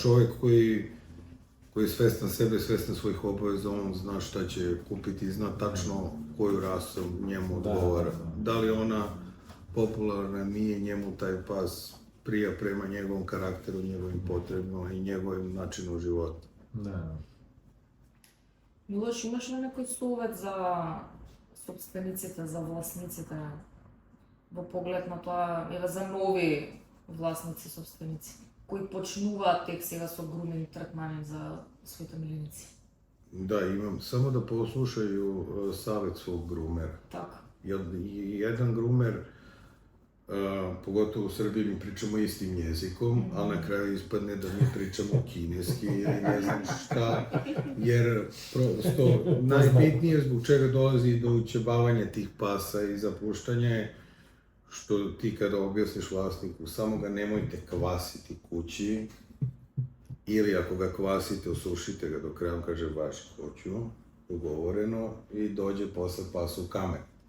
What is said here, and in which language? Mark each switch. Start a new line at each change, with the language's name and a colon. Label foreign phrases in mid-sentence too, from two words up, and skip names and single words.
Serbian: Čovjek koji je svestan sebe, svestan svojih obaveza, on zna šta će kupiti i zna tačno koju rasu njemu odgovara. Da li ona popularna, nije njemu taj pas prija prema njegovom karakteru, njegovim potrebama i njegovim načinu života. Da.
Macedonian: Милош, имаш ли некој совет за собствениците, за власниците во поглед на тоа, еве за нови власници, собственици, кои почнуваат тек сега со груминг третмани за своите миленици?
Serbian: Da, imam. Samo da poslušaju savjet svog grumera.
Macedonian: Така.
Serbian: Jedan grumer, pogotovo u Srbiji, mi pričamo istim jezikom, ali na kraju ispadne da mi pričamo kineski ili ne znam šta, jer prosto najbitnije zbog čega dolazi do učebavanja tih pasa i zapuštanja je što ti kada objasniš vlasniku, samo ga nemojte kvasiti kući, ili ako ga kvasite, osušite ga do kraja, on kaže baš hoću, ugovoreno, i dođe posle pas u kamen.